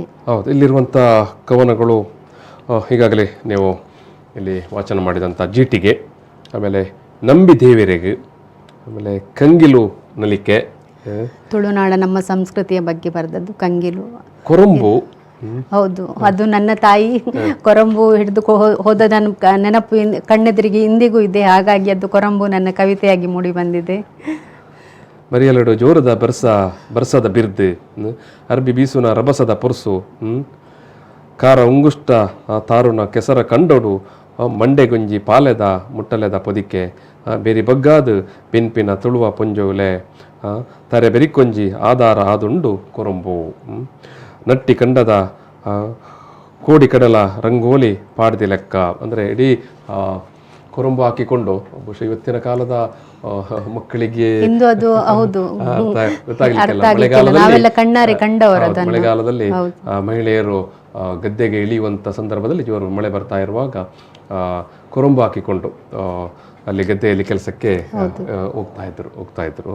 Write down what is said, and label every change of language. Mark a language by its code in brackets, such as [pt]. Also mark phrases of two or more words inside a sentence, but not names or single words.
[kn] ಹೌದು, ಇಲ್ಲಿರುವಂಥ ಕವನಗಳು ಈಗಾಗಲೇ ನೀವು ಇಲ್ಲಿ ವಾಚನ ಮಾಡಿದಂಥ ಜೀಟಿಗೆ, ಆಮೇಲೆ ನಂಬಿ ದೇವರೆಗೆ, ಆಮೇಲೆ ಕಂಗಿಲು ನಲಿಕೆ, ತುಳುನಾಡ ನಮ್ಮ ಸಂಸ್ಕೃತಿಯ ಬಗ್ಗೆ ಬರೆದದ್ದು ಕಂಗಿಲು, ಕೊರಂಬು, ಹೌದು, ಅದು ನನ್ನ ತಾಯಿ ಕೊರಂಬು ಹಿಡಿದು ಹೋದ ನೆನಪು ಕಣ್ಣೆದುರಿಗೆ ಇಂದಿಗೂ ಇದೆ. ಹಾಗಾಗಿ ಅದು ಕೊರಂಬು ನನ್ನ ಕವಿತೆಯಾಗಿ ಮೂಡಿ ಬಂದಿದೆ. [tcy] ಮರಿಯಲಡು ಜೋರದ ಬರ್ಸದ ಬಿರ್ದು, ಅರ್ಬಿ ಬೀಸುನ ರಭಸದ ಪುರ್ಸು, ಕಾರ ಉಂಗುಷ್ಟ ತಾರುಣ ಕೆಸರ ಕಂಡೊಡು, ಮಂಡೆಗುಂಜಿ ಪಾಲೆದ ಮುಟ್ಟಲೆದ ಪೊದಿಕೆ, ಬೇರಿ ಬಗ್ಗಾದು ಪಿನ್ಪಿನ ತುಳುವ ಪುಂಜೋಲೆ, ತರೆ ಬೆರಿಕೊಂಜಿ ಆಧಾರ ಆದುಂಡು ಕೊರಂಬು, ನಟ್ಟಿ ಕಂಡದ ಕೋಡಿ ಕಡಲ ರಂಗೋಲಿ ಪಾಡ್ದಿ ಲೆಕ್ಕ. [kn] ಅಂದರೆ ಇಡೀ ಕೊರಂಬು ಹಾಕಿಕೊಂಡು ಬಹುಶಃ ಇವತ್ತಿನ ಕಾಲದ ಮಕ್ಕಳಿಗೆ ಇಂದು ಅದು ಹೌದು ಮಳೆಗಾಲದಲ್ಲಿ ಮಹಿಳೆಯರು ಗದ್ದೆಗೆ ಇಳಿಯುವಂಥ ಸಂದರ್ಭದಲ್ಲಿ ಜೋರು ಮಳೆ ಬರ್ತಾ ಇರುವಾಗ ಕೊರಂಬು ಹಾಕಿಕೊಂಡು ಅಲ್ಲಿ ಗದ್ದೆಯಲ್ಲಿ ಕೆಲಸಕ್ಕೆ ಹೋಗ್ತಾ ಇದ್ರು.